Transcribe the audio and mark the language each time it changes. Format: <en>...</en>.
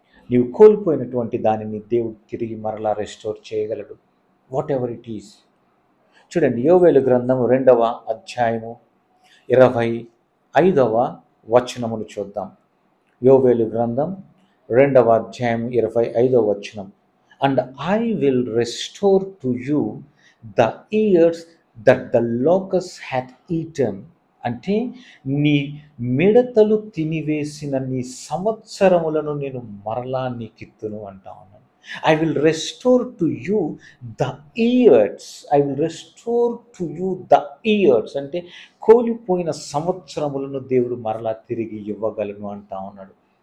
<te>నీవు కోల్పోయినటువంటి దానిని దేవుడు తిరిగి మరలా రెస్టోర్ చేయగలడు.</te> <en>Whatever it is.</en> <te>చూడండి, యోవేలు గ్రంథము 2వ అధ్యాయము 25వ వచనమును చూద్దాం. యోవేలు గ్రంథం 2వ అధ్యాయం 25వ వచనం.</te> <en>And I will restore to you the years that the locust hath eaten.</en> <te>అంటే నీ మిడతలు తినివేసిన నీ సంవత్సరములను నేను మరలా నీకిత్తును అంటా ఉన్నాను.</te> <en>I will restore to you the years. I will restore to you the years</en> <te>అంటే కోల్పోయిన సంవత్సరములను దేవుడు మరలా తిరిగి ఇవ్వగలను అంటా ఉన్నాడు.</te>